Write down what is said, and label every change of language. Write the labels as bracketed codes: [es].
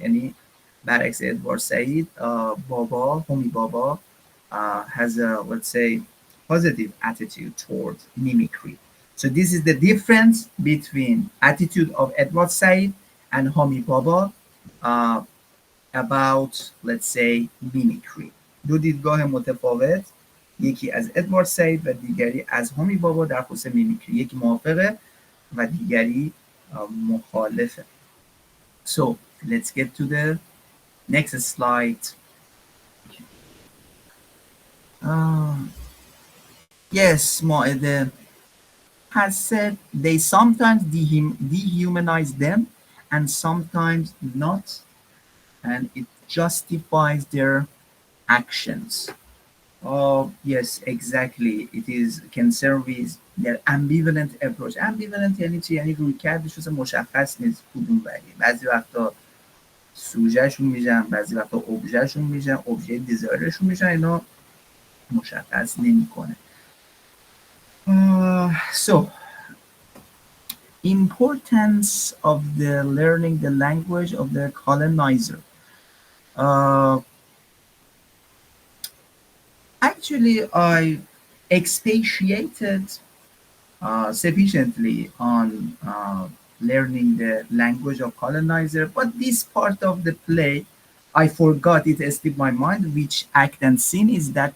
[fa] یعنی برعکس [en] Edward Said Bhabha Homi Bhabha has a, let's say, positive attitude towards mimicry. So this is the difference between attitude of Edward Said and Homi Baba uh, about, let's say, mimicry. [fa] دو دیدگاه متفاوت، یکی از ادوارد سید و دیگری از هومی بابا در خصوص میمیکری. یکی موافقه و دیگری مخالفه. [en] So let's get to the next slide. Yes, Moede has said they sometimes dehumanize them and sometimes not, and it justifies their actions. Oh, yes, exactly. It is concerned with their ambivalent approach. [fa] Ambivalent یعنی چی؟ یعنی روی کردش اصلا مشخص نیست کدوم ولی. بعضی وقتا سوژهشون میشن، بعضی وقتا ابژهشون میشن، ابژه دیزایرشون میشن، اینا مشخص نمیکنه. [en] So, importance of the learning the language of the colonizer. Actually, I expatiated sufficiently on learning the language of colonizer, but this part of the play, I forgot, it escaped my mind which act and scene is that.